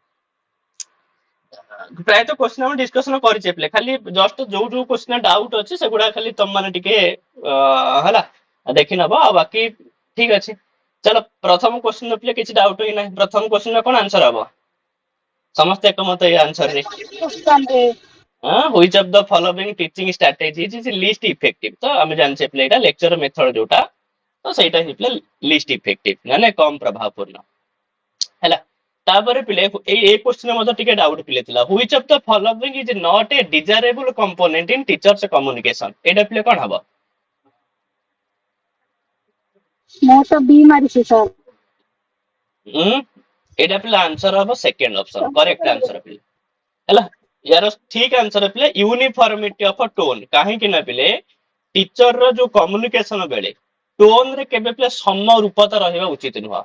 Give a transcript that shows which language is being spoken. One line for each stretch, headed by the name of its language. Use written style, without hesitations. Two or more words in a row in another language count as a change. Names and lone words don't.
Odia: ପ୍ରାୟତଃ କୋଶ୍ଚିନ୍ ଆମେ ଡିସକସନ କରିଛେ ପିଲେ ଖାଲି ଜଷ୍ଟ ଯୋଉ ଯୋଉ
English: question doubt
Odia: ଅଛି ସେଗୁଡା ଖାଲି ତମ ମାନେ ଟିକେ ହେଲା ଦେଖି ନବ ଆଉ ବାକି ଠିକ ଅଛି। ଚାଲ ପ୍ରଥମ କୋଶ୍ଚିନ୍ ପିଲେ କିଛି ଡାଉଟ୍ ହିଁ ନାହିଁ ପ୍ରଥମ କୋଶ୍ଚିନ୍ ର କଣ ଆନ୍ସର ହବ? ସମସ୍ତେ ଏକମତ ଏଇ ଆନ୍ସର ରେ।
English: Which of the following teaching strategies is least effective
Odia: ତ ଆମେ ଜାଣିଛେ ପିଲେ ଏଇଟା
English: lecture method
Odia: ଯୋଉଟା ତ ସେଇଟା ହେଇଥିଲା
English: least effective
Odia: ମାନେ କମ ପ୍ରଭାବ ପୂର୍ଣ୍ଣ ହେଲା। ତାପରେ ପିଲେ ଏଇ କୋଶ୍ଚିନ୍ ମଧ୍ୟ ଟିକେ ଡାଉଟ୍ ପିଲେ ଥିଲା
English: which of the following is not a desirable component in teachers communication
Odia: ଏଇଟା ପିଲେ କଣ ହବ? ମୁଁ ତ ବି ମାରିଛି ସାର୍। ଏଇଟା ପିଲା ଆନ୍ସର ହବ
English: second option correct answer
Odia: ପିଲେ ହେଲା। ୟାର ଠିକ ଆନ୍ସର ପିଲେ
English: uniformity of tone
Odia: କାହିଁକି ନା ପିଲେ ଟିଚର ର ଯୋଉ କମ୍ୟୁନିକେସନ ବେଳେ ଟୋନ ରେ କେବେ ପିଲେ ସମରୂପତା ରହିବା ଉଚିତ ନୁହଁ।